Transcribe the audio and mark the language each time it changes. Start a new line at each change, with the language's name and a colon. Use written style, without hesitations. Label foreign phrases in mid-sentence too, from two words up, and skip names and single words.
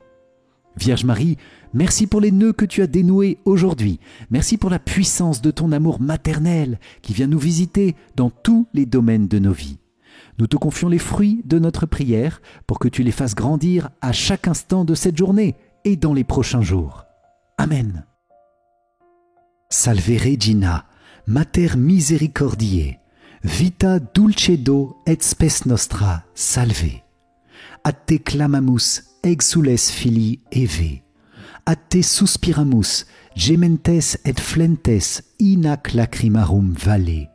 French: Vierge Marie, merci pour les nœuds que tu as dénoués aujourd'hui. Merci pour la puissance de ton amour maternel qui vient nous visiter dans tous les domaines de nos vies. Nous te confions les fruits de notre prière pour que tu les fasses grandir à chaque instant de cette journée et dans les prochains jours. Amen.
Latin: Salve Regina, Mater Misericordiae, vita dulcedo et spes nostra, salve. A te clamamus, exules filii Eve. A te suspiramus, gementes et flentes in ac lacrimarum valle.